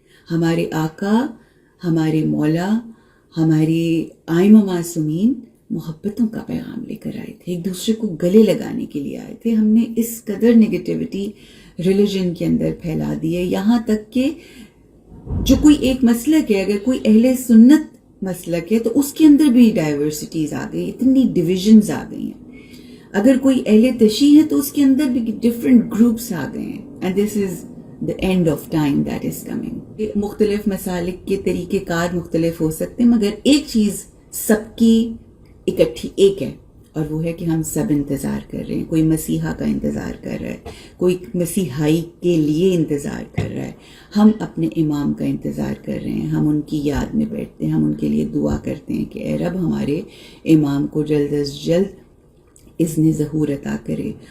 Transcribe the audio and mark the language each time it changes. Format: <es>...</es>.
<ur>ہمارے آقا، ہمارے مولا، ہمارے آئمہ معصومین محبتوں کا پیغام لے کر آئے تھے، ایک دوسرے کو گلے لگانے کے لیے آئے تھے. ہم نے اس قدر نگیٹیوٹی ریلیجن کے اندر پھیلا دی ہے، یہاں تک کہ جو کوئی ایک مسلک ہے، اگر کوئی اہل سنت مسلک ہے تو اس کے اندر بھی ڈائیورسٹیز آ گئی، اتنی ڈویژنز آ گئی ہیں. اگر کوئی اہل تشیع ہے تو اس کے اندر بھی ڈفرینٹ گروپس آ گئے ہیں.</ur> <en>And this is the end of time that is coming.</en> <ur>مختلف مسالک کے طریقہ کار مختلف ہو سکتے ہیں، مگر ایک چیز سب کی اکٹھی ایک ہے، اور وہ ہے کہ ہم سب انتظار کر رہے ہیں. کوئی مسیحا کا انتظار کر رہا ہے، کوئی مسیحائی کے لیے انتظار کر رہا ہے، ہم اپنے امام کا انتظار کر رہے ہیں، ہم ان کی یاد میں بیٹھتے ہیں، ہم ان کے لیے دعا کرتے ہیں کہ اے رب ہمارے امام کو جلد از جلد اذن ظہور عطا کرے.</ur>